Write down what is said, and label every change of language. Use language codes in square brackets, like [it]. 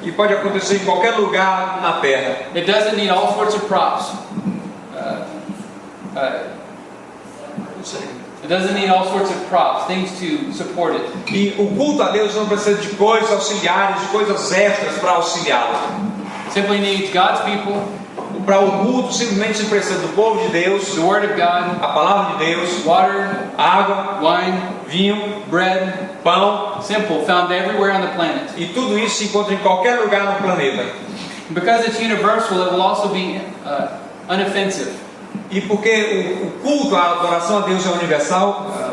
[pt] E pode acontecer em qualquer lugar na terra. [en] It doesn't need all sorts of props. It doesn't need all sorts of props, things to support it. [pt] E o culto a Deus não precisa de coisas auxiliares, de coisas extras para auxiliá-lo. [en] It simply needs God's people, [pt] Para o culto simplesmente se precisa do povo de Deus, [en] the Word of God, [pt] a palavra de Deus, [en] water, [pt] água, [en] wine, [pt] vinho, [en] bread, [pt] pão. [en] simple, found everywhere on the planet. [pt] E tudo isso se encontra em qualquer lugar no planeta. [en] Because it's universal, it will also be unoffensive. [pt] E porque o culto, a adoração a Deus é universal,